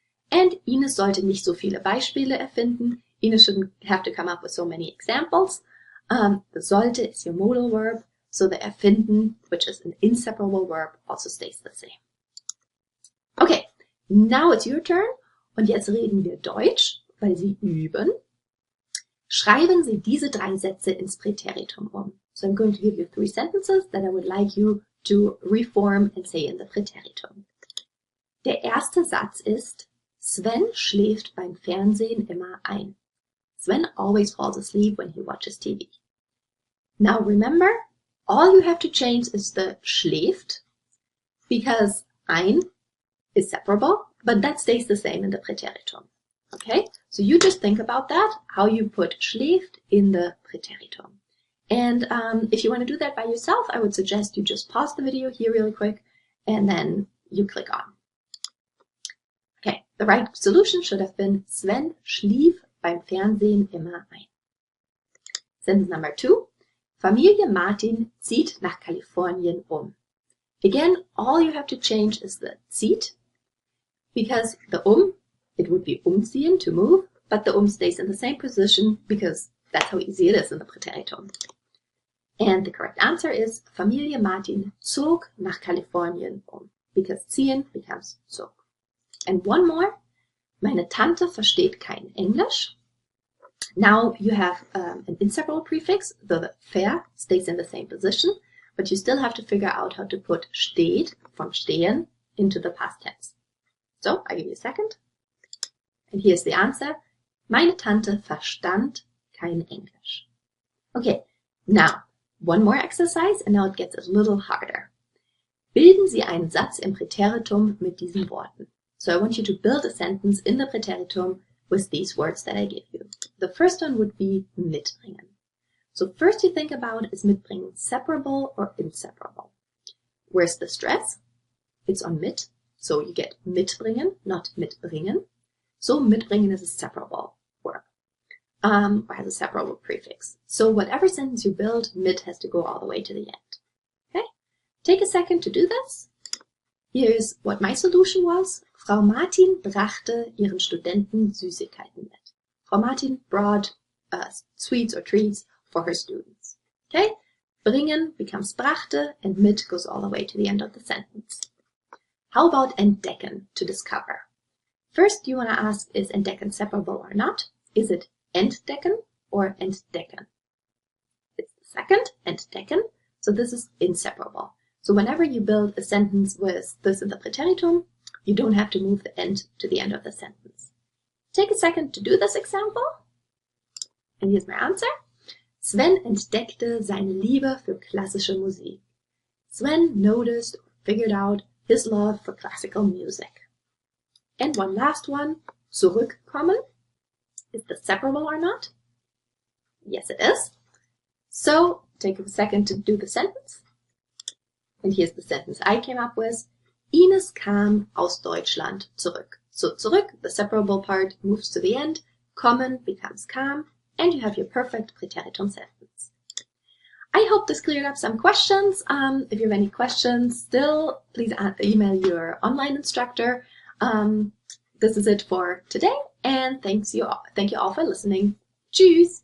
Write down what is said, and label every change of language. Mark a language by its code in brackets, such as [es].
[de] And Ines sollte nicht so viele Beispiele erfinden. [en] Ines shouldn't have to come up with so many examples. The sollte is your modal verb, so the erfinden, which is an inseparable verb, also stays the same. Okay, now it's your turn. [de] Und jetzt reden wir Deutsch, weil Sie üben. Schreiben Sie diese 3 Sätze ins Präteritum um. [en] So I'm going to give you 3 sentences that I would like you to reform and say in the Präteritum. [de] Der erste Satz ist, Sven schläft beim Fernsehen immer ein. [en] Sven always falls asleep when he watches TV. Now remember, all you have to change is the schläft, because ein is separable, but that stays the same in the Präteritum. Okay, so you just think about that, how you put schläft in the Präteritum. And if you want to do that by yourself, I would suggest you just pause the video here really quick, and then you click on. Okay, the right solution should have been [de] Sven schlief beim Fernsehen immer ein. [en] Sentence number 2. [de] Familie Martin zieht nach Kalifornien um. [en] Again, all you have to change is the zieht. Because the it would be umziehen, to move, but the stays in the same position because that's how easy it is in the Präteritum. And the correct answer is [de] Familie Martin zog nach Kalifornien [en] because ziehen becomes zog. And one more, [de] meine Tante versteht kein Englisch. [en] Now you have an inseparable prefix, though the ver stays in the same position, but you still have to figure out how to put steht from stehen into the past tense. So, I give you a second. And here's the answer. [de] Meine Tante verstand kein Englisch. [en] Okay, now, one more exercise, and now it gets a little harder. [de] Bilden Sie einen Satz im Präteritum mit diesen Worten. [en] So I want you to build a sentence in the Präteritum with these words that I give you. The first one would be mitbringen. So first you think about, is mitbringen separable or inseparable? Where's the stress? It's on mit, so you get mitbringen, not mitbringen. So mitbringen is a separable verb, or has a separable prefix. So whatever sentence you build, mit has to go all the way to the end. Okay? Take a second to do this. Here's what my solution was. [de] Frau Martin brachte ihren Studenten Süßigkeiten mit. [en] Frau Martin brought sweets or treats for her students. Okay? Bringen becomes brachte, and mit goes all the way to the end of the sentence. How about entdecken, to discover? First, you want to ask, is entdecken separable or not? Is it entdecken or entdecken? It's the second, entdecken, so this is inseparable. So whenever you build a sentence with this in the Präteritum, you don't have to move the end to the end of the sentence. Take a second to do this example. And here's my answer. [de] Sven entdeckte seine Liebe für klassische Musik. [en] Sven noticed or figured out his love for classical music. And one last one, zurückkommen. Is this separable or not? Yes, it is. So take a second to do the sentence. And here's the sentence I came up with. [de] Ines kam aus Deutschland zurück. [en] So zurück, the separable part, moves to the end. Kommen becomes kam. And you have your perfect Präteritum sentence. I hope this cleared up some questions. If you have any questions still, please email your online instructor. This is it for today, and thank you all for listening. Tschüss!